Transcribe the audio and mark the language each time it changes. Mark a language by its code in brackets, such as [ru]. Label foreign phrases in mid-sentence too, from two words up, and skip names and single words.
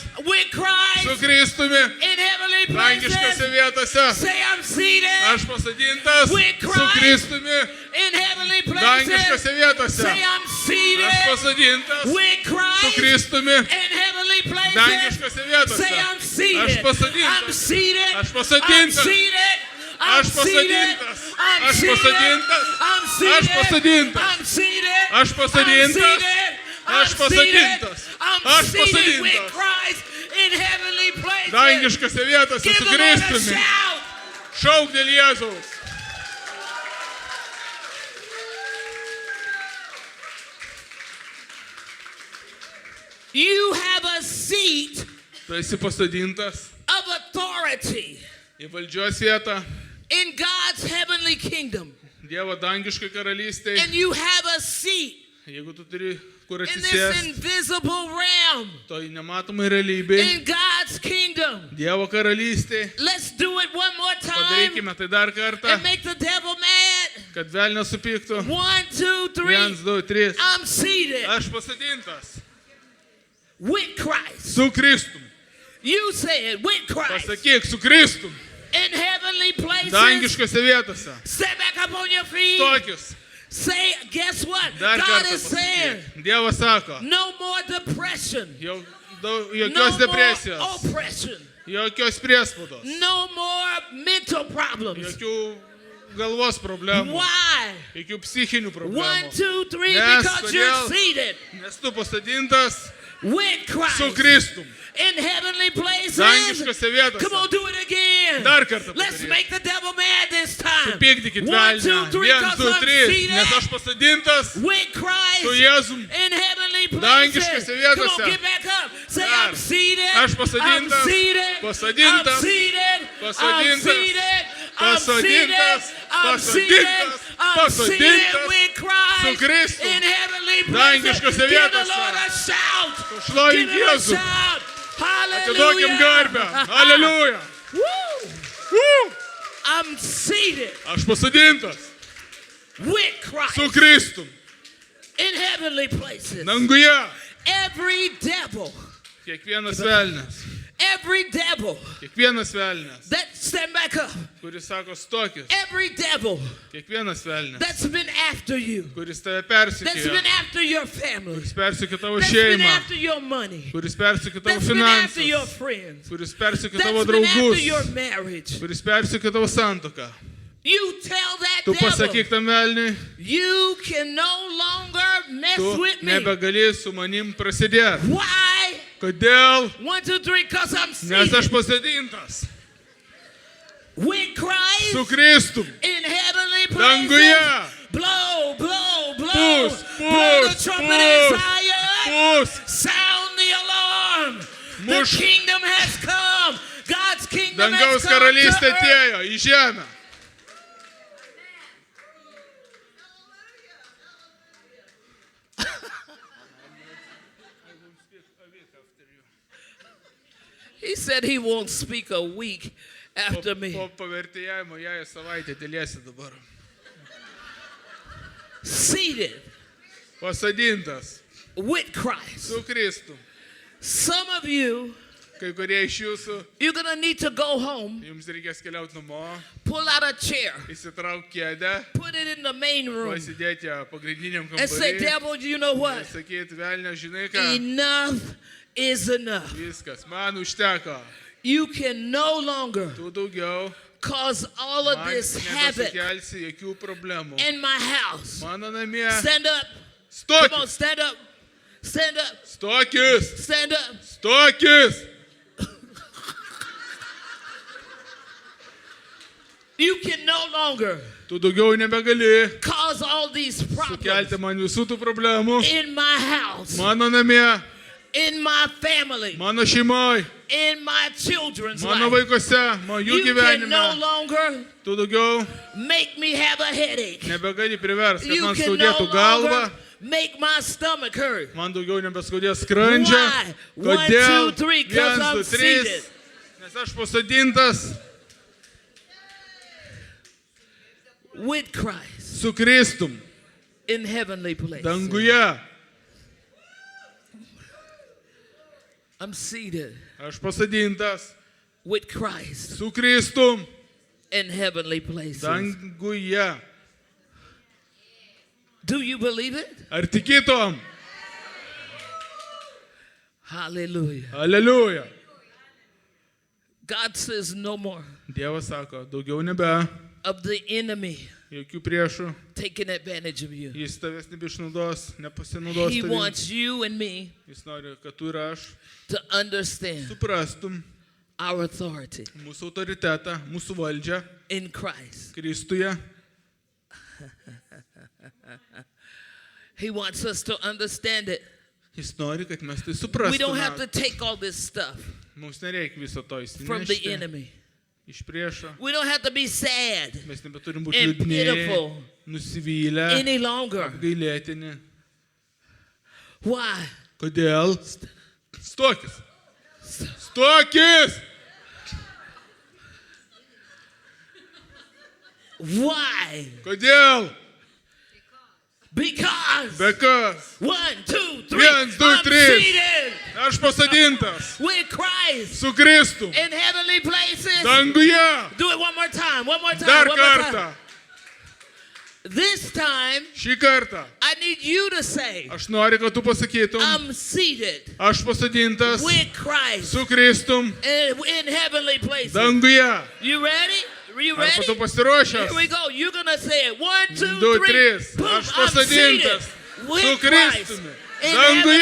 [en] with [lt] su [en] Christ [lt] Kristumi [en] in heavenly [lt] dangiškose [en] places. [lt] vietose. [en] Say I'm seated [lt] Aš pasodintas [en] with [lt] su [en] Christ [lt] Kristumi [en] in heavenly [lt] dangiškose [en] places. [lt] vietose. [en] Say I'm [lt] Aš [en] seated [lt] pasodintas [en] with [lt] su [en] Christ [lt] Kristumi [en] in heavenly places. [lt] dangiškose vietose. [en] Say I'm seated. [lt] Aš pasodintas. [en] I'm seated. [lt] Aš [en] I'm [lt] pasodintas. [en] seated. I'm [lt] Aš [en] seated. [lt] pasodintas. [en] I'm [lt] Aš [en] seated. [lt] pasodintas. [en] I'm [lt] Aš [en] seated. [lt] pasodintas. [en] I'm seated. [lt] Aš pasodintas. [en] I'm [lt] Aš [en] seated. [lt] pasodintas. [en] I'm [lt] Aš [en] seated with [lt] pasodintas. [en] Christ in heavenly places. [lt] Dangiškose vietose [en] Give [lt] su [en] the Lord a [lt] Kristumi. [en] shout. [lt] Šauk dėl Jėzaus. [en] You have a seat [lt] Tu esi pasodintas [en] of authority [lt] į valdžios vietą [en] in God's heavenly kingdom. [lt] Dievo dangiškai karalystėje. [en] And you have a seat [lt] Jeigu tu turi kur [en] in this [lt] atsisėsti, [en] invisible realm [lt] toj nematomai realybėje, [en] in God's kingdom. [lt] Dievo karalystėje, [en] Let's do it one more time [lt] padarykime tai dar kartą, [en] and make the devil mad. [lt] kad velnias supyktų. [en] 1, 2, 3. [lt] 1, 2, 3. [en] I'm seated [lt] Aš pasodintas [en] with Christ. [lt] su Kristum. [en] You said with Christ [lt] Pasakyk, su Kristum. [en] in heavenly places. [lt] Dangiškose vietose. [en] Stand back up on your feet. [lt] Tokius. [en] Say, guess what? [lt] Dar [en] God [lt] kartą [en] is saying, [lt] pasakyk. Dievas sako, [en] no more depression. [lt] jau [en] No [lt] jokios [en] more [lt] depresijos, [en] oppression. [lt] jokios priespaudos, [en] No more mental problems. [lt] jokių galvos problemų, [en] Why? [lt] jokių psichinių [en] 1, [lt] problemų. [en] 2, 3, Yes, because you're [lt] kodėl? [en] seated [lt] Nes tu pasodintas [en] with Christ [lt] su Kristum. [en] in heavenly places. [lt] Dangiškose vietose. [en] Come on, do it again. [lt] Dar kartą [en] Let's [lt] padaryk. [en] make the devil mad this time. [lt] Supykdykit [en] 1, 2, [lt] velnią. [en] 3, [lt] 1, [en] because [lt] 2, [en] I'm [lt] 3. Nes aš [en] seated [lt] pasodintas [en] with Christ [lt] su Jėzum. [en] in heavenly places. [lt] Dangiškose [en] Come [lt] vietose. [en] on, get back up. Say, [lt] Dar. [en] I'm seated. [lt] Aš pasodintas. [en] I'm seated. [lt] Pasodintas. [en] I'm seated. I'm [lt] Pasodintas. [en] seated. I'm seated. [lt] Pasodintas. [en] I'm seated. [lt] Pasodintas. [en] I'm seated [lt] Pasodintas. [en] with Christ [lt] Su Kristum. [en] in heavenly places. [lt] Dangiškose [en] Give the [lt] vietose. [en] Lord a shout. [lt] Pašlovink [en] Give him a [lt] Jėzų. [en] shout. [lt] Atiduokim garbę. [en] Hallelujah. [lt] Aleliuja. [en] Woo. I'm seated [lt] Aš pasodintas [en] with Christ [lt] su Kristum. [en] in heavenly places. [lt] Danguje. [en] Every devil, [lt] Kiekvienas velnias. [en] every devil [lt] Kiekvienas velnias. [en] that stand back up, [lt] Kuris sako stokis. [en] every devil [lt] Kiekvienas velnias. [en] that's been after you, [lt] Kuris tave [en] that's [lt] persikėjo. [en] been after your family, [lt] Kuris persikėjo tavo [en] that's been [lt] šeimą. [en] after your money, [lt] Kuris persikėjo tavo [en] that's been after your [lt] finansus. [en] friends, [lt] Kuris persikėjo tavo [en] that's been after your [lt] draugus. [en] marriage. [lt] Kuris persikėjo tavo santuoką. [en] You tell that [lt] Tu [en] devil, [lt] pasakyk tam velniui, [en] you can no longer mess [lt] tu [en] with me. [lt] nebegali su manim prasidėti. [en] Why? [lt] Kodėl? [en] 1, 2, 3, because I'm [lt] Nes aš [en] seated [lt] pasodintas [en] with Christ [lt] su Kristum. [en] in heavenly [lt] Danguje. [en] places. Blow, blow, blow. [lt] Pūs, [en] Blow the [lt] pūs, [en] trumpet in [lt] pūs, [en] Zion. [lt] pūs. [en] Sound the alarm. The [lt] Muš. [en] kingdom has come. God's kingdom has [lt] Dangaus [en] come [lt] karalystė [en] to earth. [lt] atėjo į žemę. [en] He said he won't speak a week after me. [lt] Po pavertėjimo ją į savaitę dėlėsi dabar. [en] Seated [lt] Pasodintas [en] with Christ. [lt] su Kristum. [en] Some of you, [lt] Kai kurie iš jūsų, [en] you're going to need to go home, [lt] jums reikės keliauti namo, [en] pull out a chair, [lt] įsitrauk kėdę, [en] put it in the main room, [lt] pasidėti pagrindiniam [en] and say, [lt] kambarį. [en] devil, you know what? [lt] Sakyti, velnė, žinai ką, [en] Enough is enough. [lt] viskas, man užteko. [en] You can no longer [lt] Tu daugiau, [en] cause all of [lt] man [en] this havoc [lt] nebesukelsi jokių problemų. [en] in my house. [lt] Mano namie, [en] Stand up. Come on, [lt] stokis, [en] stand up. Stand up. [lt] stokis, [en] Stand up. [lt] stokis. [en] You can no longer [lt] Tu daugiau nebegali [en] cause all these problems [lt] sukelti man visų tų problemų. [en] in my house, [lt] Mano namie, [en] in my family. [lt] mano šeimoje, [en] in my children's [lt] mano [en] life. [lt] vaikuose, jų [en] You can no [lt] gyvenime. [en] longer [lt] Tu daugiau [en] make me have a headache. [lt] nebegali priversti, kad [en] You [lt] man [en] can no [lt] skaudėtų galvą, [en] longer make my stomach hurt. [lt] man daugiau nebeskaudės skrandžio. [en] Why? 1, [lt] Kodėl? [en] 2, 3, 'cause [lt] 1, [en] I'm [lt] 2, 3. [en] seated. [lt] Nes aš pasodintas [en] With Christ [lt] su Kristum [en] in heavenly places. [lt] danguje. [en] I'm seated [lt] Aš pasodintas [en] with Christ [lt] su Kristum [en] in heavenly places. [lt] danguje. [en] Do you believe it? [lt] Ar tikytum? [en] Hallelujah. [lt] Aleliuja. [en] God says no more [lt] Dievas sako, daugiau nebe, [en] of the enemy [lt] jokių priešų. [en] taking advantage of you. [lt] Jis tavęs nebeišnaudos, nepasinaudos [en] He [lt] tavim. [en] wants you and me [lt] Jis nori, kad tu ir aš [en] to understand [lt] suprastum [en] our authority [lt] mūsų autoritetą, mūsų valdžią [en] in Christ. [lt] Kristuje. [en] He wants us to understand it. [lt] Jis nori, kad mes tai [en] We don't have to [lt] suprastume. [en] take all this stuff [lt] Mums nereikia viso to [en] from the [lt] įsinešti [en] enemy. [lt] iš priešo. [en] We don't have to be sad [lt] Mes nebeturim būti [en] and [lt] liūdni, [en] pitiful [lt] nusivylę, [en] any longer. [lt] gailėtini. [en] Why? [lt] Kodėl? Stokis. Stokis! [en] Why? [lt] Kodėl? [en] Because [lt] Be kas? [en] 1, 2, 3. [lt] 1, 2, [en] I'm [lt] 3. [en] seated [lt] Aš pasodintas [en] with Christ [lt] su Kristum [en] in heavenly places. [lt] danguje. [en] Do it one more time. One more time. [lt] Dar [en] one more time. [lt] kartą. [en] This time, [lt] Šį kartą. [en] I need you to say, [lt] Aš noriu, kad tu pasakytum. [en] I'm seated [lt] Aš pasodintas [en] with Christ [lt] su Kristum [en] in heavenly places. [lt] danguje. [en] You ready? You [lt] Ar [en] ready? [lt] tu pasiruošęs? [en] Here we go. You're going to say it. 1, 2, [lt] 2, [en] 3. [lt] 3. [en] Boom. [lt] Aš [en] I'm seated [lt] pasodintas su [en] with Christ [lt] Kristumi [en] in [lt] danguje.